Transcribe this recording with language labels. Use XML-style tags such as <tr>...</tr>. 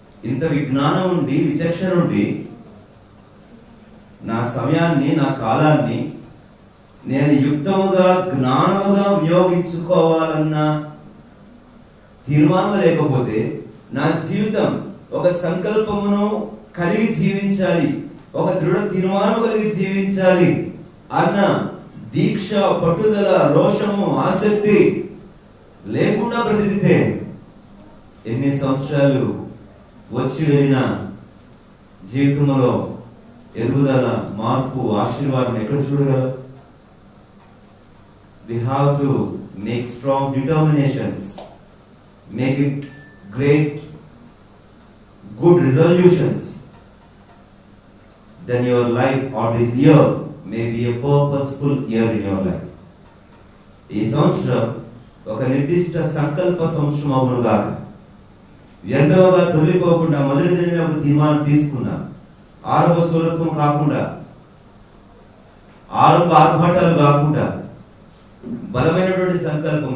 <te>ఇంత విజ్ఞానం ఉండి, విచక్షణ ఉండి, నా సమయాన్ని, నా కాలాన్ని నేను యుక్తముగా, జ్ఞానముగా వినియోగించుకోవాలన్న తీర్మానం లేకపోతే నా జీవితం ఒక సంకల్పమును కలిగి జీవించాలి, ఒక దృఢ తీర్మానం కలిగి జీవించాలి అన్న దీక్ష, పట్టుదల, రోషము, ఆసక్తి లేకుండా బ్రతికితే ఎన్ని సంవత్సరాలు వచ్చి వెళ్ళిన జీవితంలో ఎదుగుదల, మార్పు, ఆశీర్వాదం ఎక్కడ చూడగలరు?</te> <en>We have to make strong determinations, make it great, good resolutions. Then your life or this year may be a purposeful year in your life.</en> <te>ఈ సంవత్సరం ఒక నిర్దిష్ట సంకల్ప సంవత్సరం అవును గాక. వ్యర్థంగా తొలిపోకుండా మొదటి దినమే ఒక తీర్మానం తీసుకున్నాం. ఆరంభ సూరత్వం కాకుండా, ఆరంభ ఆర్భాటాలు కాకుండా బలమైనటువంటి సంకల్పం.</te>